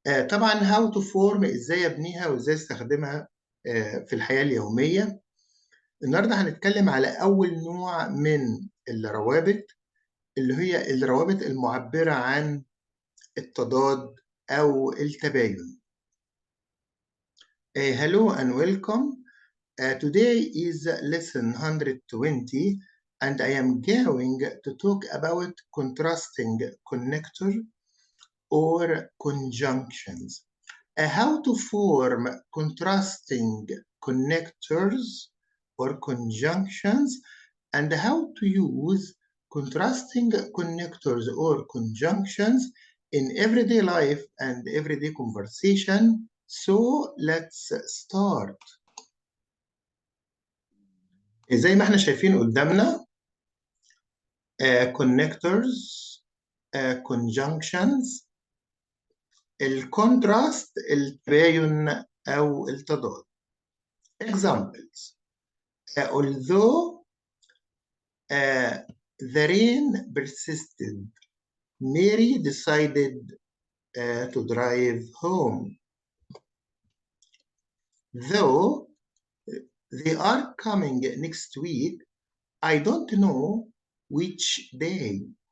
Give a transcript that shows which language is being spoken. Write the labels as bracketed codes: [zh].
[ar] طبعا [en] how to form [ar] إزاي أبنيها وإزاي أستخدمها في الحياة اليومية. النهارده هنتكلم على أول نوع من الروابط اللي هي الروابط المعبرة عن التضاد أو التباين. [en] Hello and welcome. Today is lesson 120 and I am going to talk about contrasting connector or conjunctions. How to form contrasting connectors or conjunctions and how to use contrasting connectors or conjunctions in everyday life and everyday conversation. So let's start. [ar] زي ما احنا شايفين قدامنا connectors, conjunctions, الكونتراست التباين أو التضاد. [en] Examples. Although the rain persisted, Mary decided to drive home. Though they are coming next week, I don't know which day.